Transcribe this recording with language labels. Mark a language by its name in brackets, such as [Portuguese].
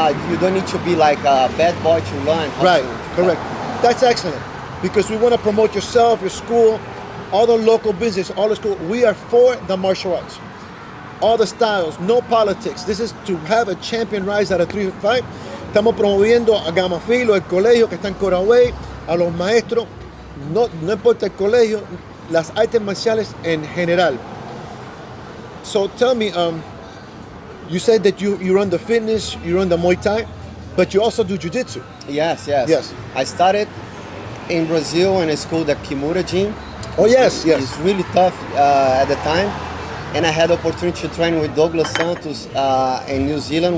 [English] You don't need to be like a bad boy to learn how Right, to. correct. That's excellent because we want to promote yourself, your school, all the local business, all the school. We are for the martial arts. All the styles, no politics. This is to have a champion rise out of 305. [Spanish] Estamos promoviendo a Gamma Filo, el colegio que está en Coraway, a los maestros, no importa el colegio, las artes marciales en general. [English] So tell me, you said that you run the fitness, you run the Muay Thai, but you also do Jiu-Jitsu. Yes. Yes. I started in Brazil in a school, the Kimura Gym. Oh yes, yes. It's really tough at the time. And I had the opportunity to train with Douglas Santos in New Zealand.